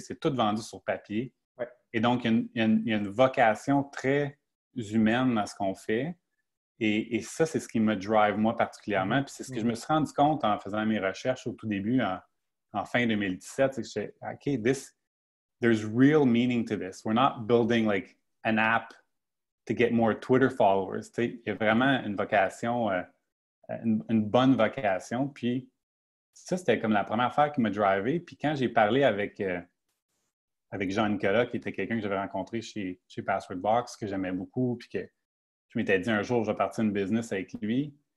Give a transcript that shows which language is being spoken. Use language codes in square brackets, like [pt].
[fr] C'est tout vendu sur papier. Ouais. Et donc, il y a une vocation très humaine dans ce qu'on fait. Et ça, c'est ce qui me drive, moi, particulièrement. Puis c'est ce que je me suis rendu compte en faisant mes recherches au tout début, en fin 2017. C'est que j'ai [en] OK, there's real meaning to this. We're not building like an app to get more Twitter followers. [fr] Il y a vraiment une vocation, une bonne vocation. Puis ça, c'était comme la première affaire qui m'a drivé. Puis quand j'ai parlé avec Jean-Nicolas, qui était quelqu'un que j'avais rencontré chez Password Box, que j'aimais beaucoup, puis que je m'étais dit un jour, je vais partir une business avec lui.